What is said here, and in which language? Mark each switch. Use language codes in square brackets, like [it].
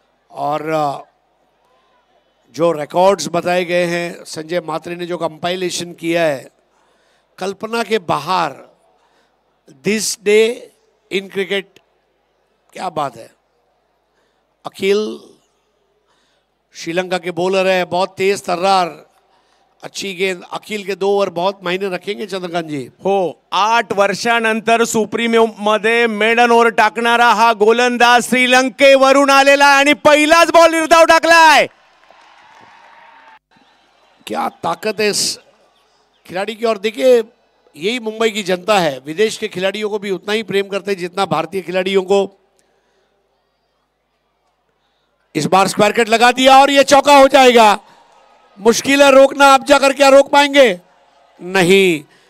[hi] और जो रिकॉर्ड्स बताए गए हैं, संजय मात्रे ने जो कंपाइलेशन किया है, कल्पना के बाहर [en] this day in cricket, [hi] क्या बात है. अखिल श्रीलंका के बॉलर है, बहुत तेज तर्रार, अच्छी गेंद. अखिल के 2 ओवर बहुत मायने रखेंगे चंद्रकांत जी. [mr] हो, 8 वर्षानंतर सुप्रीमो मध्ये मेडन ओव्हर टाकणारा हा गोलंदाज श्रीलंकेवरून आलेला आहे आणि पहिलाच बॉल निर्धाव टाकलाय. [hi] क्या ताकत है इस खिलाड़ी की. और देखिए, यही मुंबई की जनता है, विदेश के खिलाड़ियों को भी उतना ही प्रेम करते हैं जितना भारतीय खिलाड़ियों को. इस बार स्क्वायर कट लगा दिया और ये चौका हो जाएगा. मुश्किल है रोकना, आप जाकर क्या रोक पाएंगे? नहीं.